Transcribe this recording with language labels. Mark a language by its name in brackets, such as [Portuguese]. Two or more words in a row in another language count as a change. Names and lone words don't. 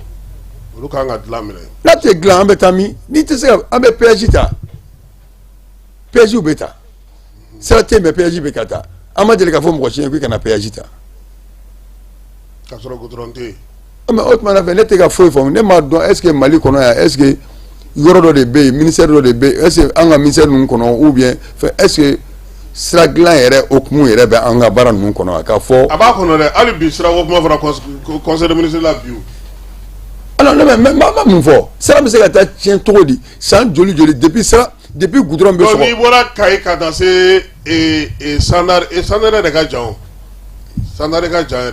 [Bambara] olu kan ka dilan minɛ n'a tɛ dilan an bɛ taa min n'i tɛ se ka an bɛ péage ta péage bɛ ta sira tɛ yen [French] mais péage [Bambara] bɛ ka taa an ma deli ka fɔ mɔgɔ si ye k'i kana péage ta ka sɔrɔ goudron tɛ yen mais o tuma na fɛ ne tɛ ka foyi faamu ne m'a dɔn [French] est ce que [Bambara] Mali kɔnɔ yan [French] est ce que [Bambara] yɔrɔ dɔ de bɛ yen ministère dɔ de bɛ yen [French] est ce que [Bambara] an ka ministère ninnu kɔnɔ [French] ou bien [Bambara] fɛn [French] est ce que [Bambara] sira dilan yɛrɛ okumu yɛrɛ bɛ an ka baara ninnu kɔnɔ a ka fɔ. a b'a kɔnɔ dɛ hali bi sira ko kuma fɔra [French] conseil de ministre [Bambara] la bi o. alors ne bɛ n b'a mun fɔ sira bɛ se ka taa tiɲɛ cogo di san joli [French] depuis goudron [Bambara] bɛ sɔgɔ. donc n'i bɔra Kayi ka taa se Sandare de ka jan o Sandare ka jan yɛrɛ.